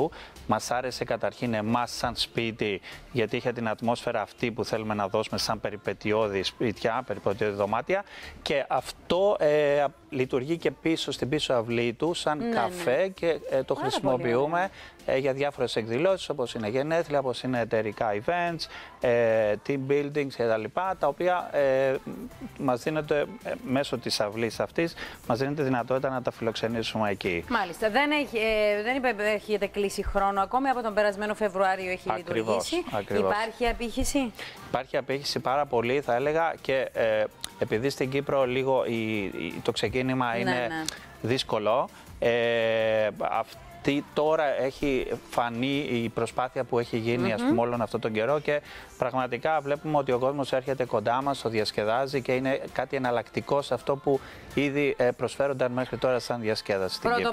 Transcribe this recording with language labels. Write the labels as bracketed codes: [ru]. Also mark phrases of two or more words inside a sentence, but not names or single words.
[el] Μας άρεσε καταρχήν εμάς σαν σπίτι, γιατί είχε την ατμόσφαιρα αυτή που θέλουμε να δώσουμε σαν περιπετειώδη σπίτια, περιπετειώδη δωμάτια, και αυτό λειτουργεί και πίσω στην πίσω αυλή του σαν καφέ και το χρησιμοποιούμε για διάφορες εκδηλώσεις, όπως είναι γενέθλια, όπως είναι εταιρικά [en] events, team buildings [el] κτλ. Τα οποία μας δίνεται μέσω της αυλής αυτής, μας δίνεται δυνατότητα να τα φιλοξενήσουμε εκεί. Μάλιστα. Δεν έχετε κλείσει χρόνο ακόμη, από τον περασμένο Φεβρουάριο έχει λειτουργήσει. Ακριβώς. Υπάρχει απήχηση? Υπάρχει απήχηση πάρα πολύ, θα έλεγα, και επειδή στην Κύπρο λίγο το ξεκίνημα είναι δύσκολο, τώρα έχει φανεί η προσπάθεια που έχει γίνει ας πούμε όλον αυτόν τον καιρό και πραγματικά βλέπουμε ότι ο κόσμος έρχεται κοντά μας, το διασκεδάζει και είναι κάτι εναλλακτικό σε αυτό που ήδη προσφέρονταν μέχρι τώρα σαν διασκέδαση στην Κύπρο.